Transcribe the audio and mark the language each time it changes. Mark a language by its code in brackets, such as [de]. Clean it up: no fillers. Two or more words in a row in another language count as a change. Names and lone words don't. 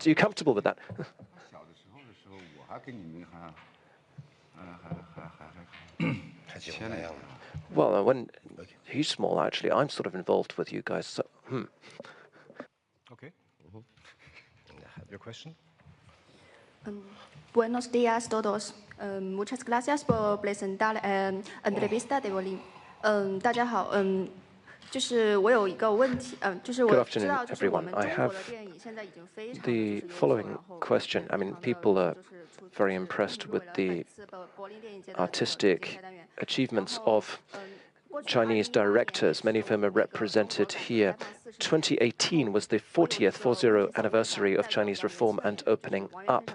[en] Are you comfortable with that? Well, when he's small, actually, I'm sort of involved with you guys. So, Okay. Your question? [es] Buenos días todos. Muchas gracias por presentar entrevista de Berlín. [zh] 大家好，就是我有一个问题，就是我知道，就是我们中国的电影现在已经非常 [en] the following question. I mean, people are very impressed with the artistic achievements of Chinese directors, many of whom are represented here. 2018 was the 40th anniversary of Chinese reform and opening up.